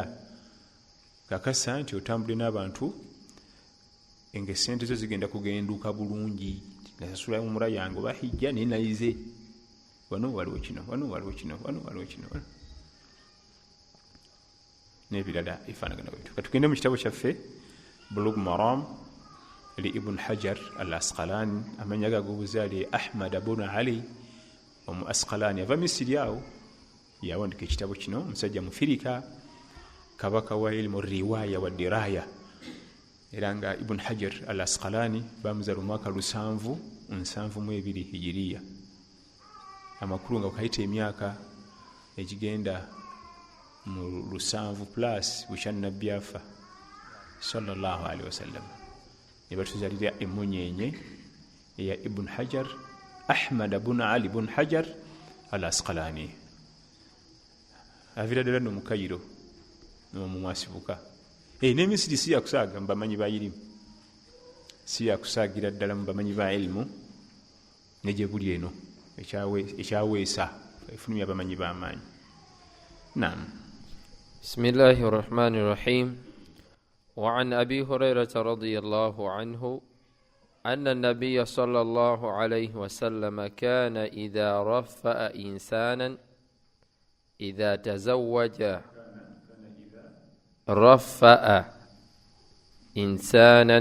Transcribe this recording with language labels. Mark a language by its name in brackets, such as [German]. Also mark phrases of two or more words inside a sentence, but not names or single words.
[Ganda] Kakasa nti otambule n'abantu nga essente zo zigenda kugenduka bulungi, nasasula umura yange oba hijja naye nayize wano waliwo kino, wano waliwo kino, wano waliwo kino n'ebirala ebifaanagana bwe bityo. Katugende mu kitabo kyaffe Bulugh Maram li Ibn Hajar al-Asqalani, amanya gag'obuzaale Ahmad ibn Ali omu Asqalani, ava Misiri awo yawandika ekitabo kino. Omusajja mufirika, kabaka wa [Arabic] علم الرواية والدراية, [Ganda] era nga Ibn Hajar al-Asqalani bamuzaala omwaka 772 hijiriya, amakulu nga kayita emyaka egigenda mu 7 plus bukya nabbi afa [Arabic] صلى الله عليه وسلم. [Ganda] Ne batuzalira emunyenye eya Ibn Hajar, Ahmad ibn Ali ibn Hajar al-Asqalani. Avira ddala no mu Kairo n'omumwasibuka. N'Emisiri si yakusaaga mu bamanyi ba ilimu, si yakusaagira ddala mu bamanyi ba ilimu, ne gye buli eno ekyaweesa efulumya abamanyi b'amaanyi. Naam. [Arabic] بسم الله الرحمن الرحيم. وعن أبي هريرة رضي الله عنه أن النبي صلى الله عليه وسلم كان إذا رفأ إنسانا إذا تزوج رفأ إنسانا.